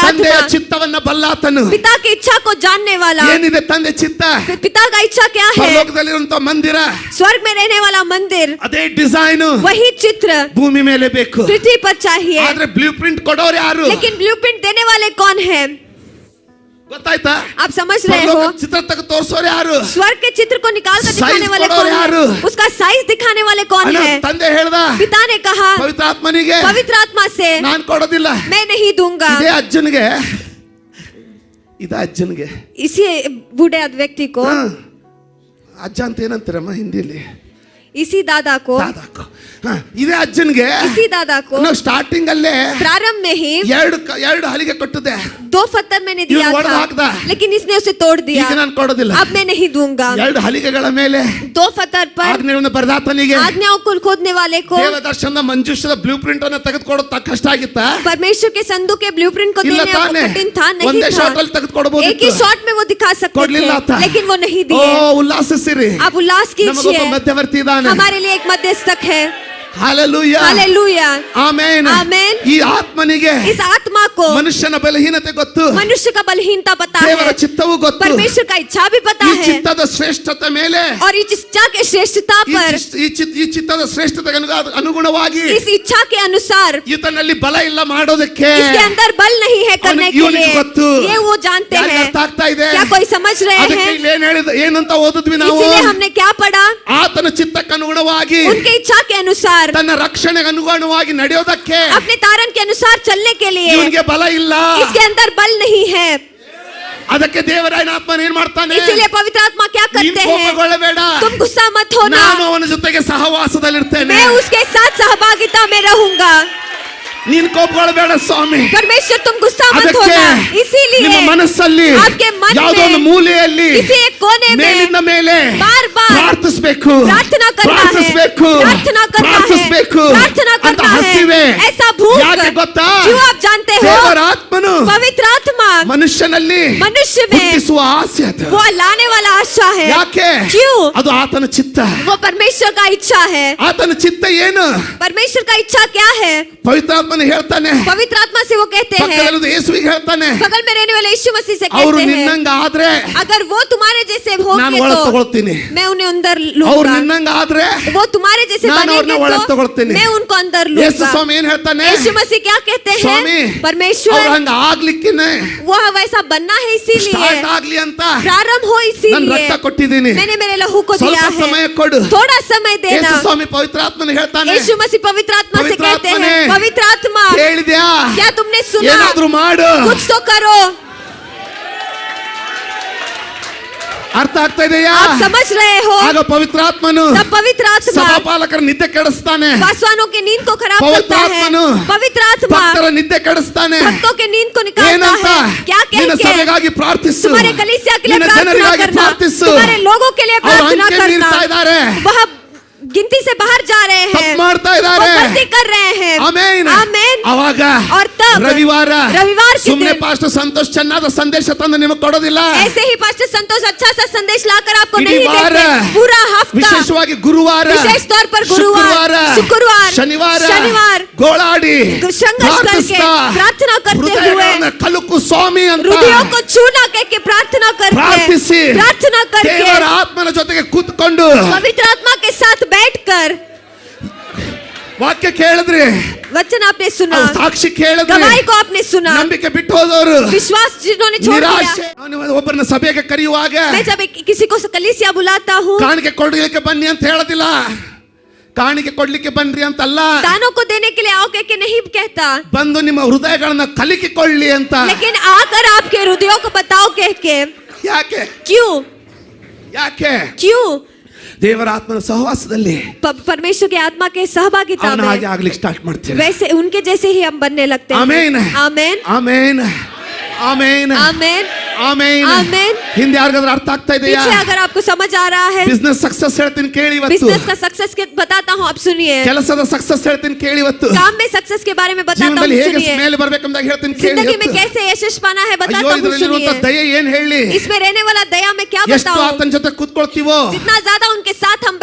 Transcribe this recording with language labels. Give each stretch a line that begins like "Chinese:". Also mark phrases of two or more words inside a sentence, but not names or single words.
Kannada: ತಂದೆಯ
Hindi: आत्मा.
Kannada: ಚಿತ್ತವನ್ನ ಬಲ್ಲಾತನು.
Hindi: पिता की इच्छा को जानने वाला.
Kannada: ಏನಿದೆ ತಂದೆ ಚಿತ್ತ?
Hindi: पिता का इच्छा क्या है?
Kannada: ಪರಲೋಕದಲ್ಲಿರುವಂತ ಮಂದಿರ,
Hindi: स्वर्ग में रहने वाला मंदिर,
Kannada: ಅದೇ ಡಿಸೈನ್
Hindi: वही चित्र
Kannada: ಭೂಮಿ ಮೇಲೆ ಬೇಕು.
Hindi: पृथ्वी पर चाहिए.
Kannada: ಆದ್ರೆ
English: blue print
Kannada: ಕೊಡೋರು ಯಾರು?
Hindi: लेकिन ब्लूप्रिंट देने वाले कौन है?
Kannada: ಗೊತ್ತಾಯ್ತಾ?
Hindi: आप समझ रहे हो?
Kannada: ಪರಲೋಕ ಚಿತ್ರ ತೆಗೆದು ತೋರಿಸೋರು ಯಾರು?
Hindi: स्वर्ग के चित्र को निकाल कर दिखाने Size वाले
Kannada: ಕೊಡೋರು
Hindi: कौन
Kannada: ಯಾರು?
Hindi: है? उसका साइज दिखाने वाले कौन
Kannada: ಅಣ್ಣ,
Hindi: है?
Kannada: ತಂದೆ ಹೇಳ್ದ,
Hindi: पिता ने कहा
Kannada: ಪವಿತ್ರ ಆತ್ಮನಿಗೆ
Hindi: पवित्र आत्मा से
Kannada: ನಾನ್ ಕೊಡೋದಿಲ್ಲ.
Hindi: मैं नहीं दूंगा.
Kannada: ಇದೇ ಅಜ್ಜನಿಗೆ, ಇದ ಅಜ್ಜನಿಗೆ.
Hindi: इसी बूढ़े व्यक्ति को,
Kannada: ಹಾ. ಅಜ್ಜ ಅಂತ ಏನಂತೀರಮ್ಮ ಹಿಂದಿಲಿ?
Hindi: इसी दादा को,
Kannada: ದಾದಾಕು. ಹಾ, ಇದೇ ಅಜ್ಜನಿಗೆ
Hindi: इसी दादा को
Kannada: ನಾವು ಸ್ಟಾರ್ಟಿಂಗ್ ಅಲ್ಲೇ
Hindi: प्रारंभ में ही
Kannada: ಎರಡು ಹಲಿಗೆ ಕೊಟ್ಟಿದ್ದೆ.
Hindi: 2 पत्थर मैंने दिया
Kannada: ಇವ್ನು ಒಡೆದು ಹಾಕ್ದ.
Hindi: था, लेकिन इसने उसे तोड़ दिया.
Kannada: ಈಗ ನಾನು ಕೊಡೋದಿಲ್ಲ.
Hindi: अब मैं नहीं दूंगा.
Kannada: ಎರಡು ಹಲಿಗೆಗಳ ಮೇಲೆ
Hindi: 2 पत्थर पर
Kannada: ಆಜ್ಞೆಯನ್ನು ಬರೆದಾತನಿಗೆ
Hindi: आज्ञाओं को खोदने वाले को
Kannada: ದೇವದರ್ಶನದ ಮಂಜೂಷದ
English: blue print
Kannada: ಅನ್ನು ತೆಗೆದುಕೊಡೋದು ಕಷ್ಟ ಆಗಿತ್ತ?
Hindi: परमेश्वर के संदूक के ब्लूप्रिंट को
Kannada: ಇಲ್ಲ
Hindi: देने आपको
Kannada: ತಾನೆ?
Hindi: कठिन था? नहीं
Kannada: ಒಂದೇ
Hindi: था.
Kannada: ಶಾಟ್ ಅಲ್ಲಿ ತೆಗೆದುಕೊಡಬಹುದು.
Hindi: एक ही शॉट में वो दिखा सकते
Kannada: ಕೊಡ್ಲಿಲ್ಲ ಆತ.
Hindi: थे, लेकिन वो नहीं
Kannada: ಓ,
Hindi: दिए.
Kannada: ಉಲ್ಲಾಸಿಸಿರಿ.
Hindi: आप उल्लास
Kannada: ನಮಗೊಬ್ಬ
Hindi: कीजिए.
Kannada: ಮಧ್ಯವರ್ತಿ ಇದ್ದಾನೆ.
Hindi: हमारे लिए एक मध्यस्थक है.
Kannada: ಹಾಲೆಲೂಯಾ.
Hindi: हालेलुया.
Kannada: ಆಮೆನ್. ಆಮೆನ್. ಈ ಆತ್ಮನಿಗೆ
Hindi: इस आत्मा को
Kannada: ಮನುಷ್ಯನ ಬಲಹೀನತೆ ಗೊತ್ತು.
Hindi: मनुष्य का बलहीनता पता
Kannada: ದೇವರ
Hindi: है.
Kannada: ಚಿತ್ತವೂ ಗೊತ್ತು.
Hindi: परमेश्वर का इच्छा भी पता
Kannada: ಈ
Hindi: है.
Kannada: ಚಿತ್ತದ ಶ್ರೇಷ್ಠತೆ ಮೇಲೆ,
Hindi: और इस इच्छा के श्रेष्ठता पर,
Kannada: ಈ ಚಿತ್ತದ ಶ್ರೇಷ್ಠತೆಗೆ ಅನುಗುಣವಾಗಿ
Hindi: इस इच्छा के अनुसार
Kannada: ಈತನಲ್ಲಿ ಬಲ ಇಲ್ಲ ಮಾಡೋದಕ್ಕೆ.
Hindi: इसके अंदर बल नहीं है करने के
Kannada: ಇವನಿಗೆ
Hindi: लिए.
Kannada: ಗೊತ್ತು.
Hindi: ये वो जानते
Kannada: ಯಾರಿಗೆ
Hindi: हैं.
Kannada: ಅರ್ಥ ಆಗ್ತಾ ಇದೆ?
Hindi: क्या कोई समझ रहे
Kannada: ಅದಕ್ಕೆ
Hindi: हैं?
Kannada: ಇಲ್ಲಿ ಏನ್ ಹೇಳಿದ, ಏನಂತ ಓದಿದ್ವಿ ನಾವು?
Hindi: इसीलिए हमने क्या पढ़ा?
Kannada: ಆತನ ಚಿತ್ತಕ್ಕೆ ಅನುಗುಣವಾಗಿ
Hindi: उनके इच्छा के अनुसार,
Kannada: ತನ್ನ ರಕ್ಷಣೆಗೆ ಅನುಗುಣವಾಗಿ ನಡೆಯೋದಕ್ಕೆ
Hindi: अपने तारण के अनुसार चलने के लिए
Kannada: ಇವನಿಗೆ ಬಲ ಇಲ್ಲ.
Hindi: इसके अंदर बल नहीं है.
Kannada: ಅದಕ್ಕೆ ದೇವರಾಯನ ಆತ್ಮನ ಏನ್ ಮಾಡ್ತಾನೆ?
Hindi: इसीलिए पवित्र आत्मा क्या
Kannada: ನೀನ್
Hindi: करते हैं?
Kannada: ಕೋಪಗೊಳ್ಳಬೇಡ,
Hindi: तुम गुस्सा मत होना,
Kannada: ನಾನು ಅವನ ಜೊತೆಗೆ ಸಹವಾಸದಲ್ಲಿರ್ತೇನೆ.
Hindi: मैं उसके साथ सहभागिता में रहूंगा.
Kannada: ನೀನ್ ಕೋಪಗೊಳ್ಳಬೇಡ ಸ್ವಾಮಿ.
Hindi: परमेश्वर तुम गुस्सा मत
Kannada: ಅದಕ್ಕೆ
Hindi: होना. इसीलिए
Kannada: ನಿಮ್ಮ ಮನಸ್ಸಲ್ಲಿ
Hindi: आपके मन
Kannada: ಯಾವುದೋ ಒಂದು
Hindi: में
Kannada: ಮೂಲೆಯಲ್ಲಿ
Hindi: किसी एक कोने में
Kannada: ಮೇಲಿಂದ ಮೇಲೆ
Hindi: बार-बार
Kannada: ಪ್ರಾರ್ಥಿಸಬೇಕು,
Hindi: प्रार्थना करना है,
Kannada: ಪ್ರಾರ್ಥಿಸಬೇಕು,
Hindi: प्रार्थना करना है,
Kannada: ಪ್ರಾರ್ಥಿಸಬೇಕು
Hindi: प्रार्थना
Kannada: ಅಂತ
Hindi: करना
Kannada: ಹಸಿವೆ.
Hindi: है. ऐसा भूख,
Kannada: ಯಾಕೆ ಗೊತ್ತಾ?
Hindi: क्यों आप जानते हो?
Kannada: ದೇವರ ಆತ್ಮನು
Hindi: पवित्र आत्मा
Kannada: ಮನುಷ್ಯನಲ್ಲಿ
Hindi: मनुष्य में
Kannada: ಹುಟ್ಟಿಸುವ ಆಸೆ ಅದು.
Hindi: वो लाने वाला आशा है.
Kannada: ಯಾಕೆ?
Hindi: क्यों?
Kannada: ಅದು ಆತನ ಚಿತ್ತ.
Hindi: वो परमेश्वर का इच्छा है.
Kannada: ಆತನ ಚಿತ್ತ ಏನು?
Hindi: परमेश्वर का इच्छा क्या है?
Kannada: ಪವಿತ್ರ ಆತ್ಮನ ಹೇಳ್ತಾನೆ.
Hindi: पवित्र आत्मा से वो कहते हैं,
Kannada: ಪಕ್ಕದಲ್ಲಿದ್ದ ಯೇಸುವಿಗೆ ಹೇಳ್ತಾನೆ,
Hindi: बगल में रहने वाले यीशु मसीह से
Kannada: ಅವರು
Hindi: कहते हैं,
Kannada: ನಿನ್ನಂಗ ಆದ್ರೆ
Hindi: अगर वो तुम्हारे जैसे
Kannada: ನಾನು
Hindi: होंगे
Kannada: ಒಳಗೆ
Hindi: तो
Kannada: ತಗೊಳ್ತೀನಿ.
Hindi: मैं उन्हें अंदर
Kannada: ಅವ್ರು
Hindi: लूंगा.
Kannada: ನಿನ್ನಂಗ ಆದ್ರೆ
Hindi: वो तुम्हारे जैसे
Kannada: ನಾನು ಅವ್ರನ್ನ
Hindi: बनेंगे
Kannada: ಒಳಗೆ
Hindi: तो
Kannada: ತಗೊಳ್ತೀನಿ.
Hindi: मैं उनको अंदर
Kannada: ಯೇಸು
Hindi: लूंगा.
Kannada: ಸ್ವಾಮಿ ಏನ್ ಹೇಳ್ತಾನೆ?
Hindi: यीशु मसीह क्या कहते हैं?
Kannada: ಸ್ವಾಮಿ,
Hindi: परमेश्वर
Kannada: ಅವ್ರು ಹಂಗ ಆಗ್ಲಿಕ್ಕಿನೇ
Hindi: वो वैसा बनना है, इसीलिए
Kannada: ಸ್ಟಾರ್ಟ್ ಆಗ್ಲಿ ಅಂತ
Hindi: प्रारंभ हो,
Kannada: ನಾನು
Hindi: इसीलिए
Kannada: ರಕ್ತ ಕೊಟ್ಟಿದ್ದೀನಿ.
Hindi: मैंने मेरे लहू को दिया
Kannada: ಸ್ವಲ್ಪ ಸಮಯ
Hindi: है.
Kannada: ಕೊಡು.
Hindi: थोड़ा समय देना.
Kannada: ಯೇಸು ಸ್ವಾಮಿ ಪವಿತ್ರ ಆತ್ಮನ ಹೇಳ್ತಾನೆ,
Hindi: यीशु मसीह पवित्र आत्मा से पवित्र कहते आत्मा हैं, ने पवित्र आत्मा
Kannada: ಕೇಳಿದ್ಯಾ?
Hindi: क्या तुमने सुना?
Kannada: ಏನಾದ್ರೂ ಮಾಡು.
Hindi: कुछ तो करो.
Kannada: ಅರ್ಥ ಆಗ್ತಾ ಇದೆಯಾ?
Hindi: आप समझ रहे हो?
Kannada: ಆಗ ಪವಿತ್ರ ಆತ್ಮನು
Hindi: तब पवित्र आत्मा
Kannada: ಸಭಾಪಾಲಕರ ನಿದ್ದೆ ಕೆಡಿಸ್ತಾನೆ.
Hindi: पासवानों की नींद को खराब पवित्र करता है. आत्मनु पवित्र आत्मा
Kannada: ಭಕ್ತರ ನಿದ್ದೆ ಕೆಡಿಸ್ತಾನೆ.
Hindi: भक्तों के नींद को निकालता
Kannada: ಏನಂತ?
Hindi: है. क्या
Kannada: ನಿನ್ನ
Hindi: कह के?
Kannada: ಸಭೆಗಾಗಿ ಪ್ರಾರ್ಥಿಸು,
Hindi: तुम्हारे कलीसिया के लिए
Kannada: ನಿನ್ನ
Hindi: प्रार्थना
Kannada: ಜನರಿಗಾಗಿ
Hindi: करना,
Kannada: ಪ್ರಾರ್ಥಿಸು.
Hindi: तुम्हारे लोगों के लिए
Kannada: ಅವ್ರು
Hindi: प्रार्थना
Kannada: ಅಂಕೆ
Hindi: करना.
Kannada: ಮೀರ್ತಾ ಇದ್ದಾರೆ,
Hindi: वह गिनती से बाहर जा रहे हैं,
Kannada: ತಪ್ಪು ಮಾಡ್ತಾ
Hindi: वो
Kannada: ಇದ್ದಾರೆ.
Hindi: गलती कर रहे हैं.
Kannada: ಆಮೆನ್.
Hindi: आमेन.
Kannada: ಅವಾಗ
Hindi: और तब
Kannada: ರವಿವಾರ
Hindi: के
Kannada: ಸುಮ್ಮನೆ
Hindi: दिन
Kannada: ಪಾಸ್ಟರ್ ಸಂತೋಷ್ ಚೆನ್ನಾದ ಸಂದೇಶ ತಂದು ನಿಮಗೆ ಕೊಡೋದಿಲ್ಲ.
Hindi: ऐसे ही पास्टर संतोष अच्छा सा संदेश लाकर आपको
Kannada: इडी
Hindi: नहीं
Kannada: वार,
Hindi: देते. पूरा हफ्ता,
Kannada: ವಿಶೇಷವಾಗಿ ಗುರುವಾರ,
Hindi: विशेष तौर पर गुरुवार, शुक्रवार,
Kannada: ಶನಿವಾರ ಗೋಳಾಡಿ
Hindi: संघर्ष करके प्रार्थना करते हुए
Kannada: ಹೃದಯಗಳನ್ನು ಕಲುಕು ಸ್ವಾಮಿ ಅಂತ
Hindi: हृदयों को छूना कह के प्रार्थना करके,
Kannada: ಪ್ರಾರ್ಥಿಸಿ
Hindi: प्रार्थना करके
Kannada: ದೇವರ ಆತ್ಮನ ಜೊತೆಗೆ ಕೂತ್ಕೊಂಡು
Hindi: पवित्र आत्मा के साथ बैठकर
Kannada: ವಾಕ್ಯ ಕೇಳಿದ್ರಿ,
Hindi: वचन आपने सुना,
Kannada: ಅವ್ರು ಸಾಕ್ಷಿ ಕೇಳಿದ್ರಿ,
Hindi: गवाही को आपने सुना,
Kannada: ನಂಬಿಕೆ ಬಿಟ್ಟು ಹೋದವರು,
Hindi: विश्वास जिन्होंने छोड़ दिया।
Kannada: ನಿರಾಶೆ. ನಾನು ಒಬ್ಬರನ್ನ ಸಭೆಗೆ ಕರೆಯುವಾಗ
Hindi: मैं जब किसी को कलीसिया बुलाता हूँ,
Kannada: ಕಾಣಿಕೆ ಕೊಡ್ಲಿಕ್ಕೆ ಬನ್ನಿ ಅಂತ ಹೇಳೋದಿಲ್ಲ, ಕಾಣಿಕೆ ಕೊಡ್ಲಿಕ್ಕೆ ಬನ್ರಿ ಅಂತಲ್ಲ,
Hindi: दानों को देने के लिए आओ कह के नहीं कहता,
Kannada: ಬಂದು ನಿಮ್ಮ ಹೃದಯಗಳನ್ನ ಕಲಿಕಿಕೊಳ್ಳಿ ಅಂತ.
Hindi: लेकिन आकर आपके हृदयों को बताओ कह के।
Kannada: ಯಾಕೆ
Hindi: क्यों?
Kannada: ಯಾಕೆ
Hindi: क्यों?
Kannada: ದೇವರ ಆತ್ಮನ ಸಹವಾಸದಲ್ಲಿ
Hindi: परमेश्वर के आत्मा के सहभागिता
Kannada: ಅವನ
Hindi: में
Kannada: ಹಾಗೆ ಆಗ್ಲಿಕ್ಕೆ ಸ್ಟಾರ್ಟ್ ಮಾಡ್ತೇವೆ.
Hindi: वैसे उनके जैसे ही हम बनने लगते हैं।
Kannada: ಆಮೇನ್
Hindi: आमेन,
Kannada: ಆಮೇನ್ ಆಮೇನ್
Hindi: आमेन,
Kannada: ಆಮೇನ್.
Hindi: आमेन।
Kannada: ಹಿಂದೆ ಯಾರಿಗಾದ್ರೂ ಅರ್ಥ ಆಗ್ತಾ ಇದೆಯಾ?
Hindi: पीछे अगर आपको समझ आ रहा है,
English: business success
Kannada: ಹೇಳ್ತೀನಿ ಕೇಳಿ ಇವತ್ತು.
Hindi: बिजनेस का सक्सेस के बताता हूँ, आप सुनिए।
Kannada: ಕೆಲಸದ ಸಕ್ಸಸ್ ಹೇಳ್ತೀನಿ ಕೇಳಿ ಇವತ್ತು.
Hindi: काम में सक्सेस के बारे में बताता हूँ,
Kannada: ಜೀವನದಲ್ಲಿ ಹೇಗೆ
Hindi: सुनिए।
Kannada: ಮೇಲೆ ಬರ್ಬೇಕಂತ ಹೇಳ್ತೀನಿ ಕೇಳಿ
Hindi: जिंदगी में
Kannada: ಇವತ್ತು.
Hindi: कैसे यशस्वी पाना है
Kannada: ಅಯ್ಯೋ
Hindi: बताता हूँ,
Kannada: ಇದರಲ್ಲಿರುವಂತ
Hindi: सुनिए।
Kannada: ದಯೆ ಏನ್ ಹೇಳಿ?
Hindi: इसमें रहने वाला दया में क्या
Kannada: ಎಷ್ಟು
Hindi: बताऊं?
Kannada: ಆತನ ಜೊತೆ ಕೂತ್ಕೊಳ್ತೀವೋ
Hindi: जितना ज्यादा उनके साथ हम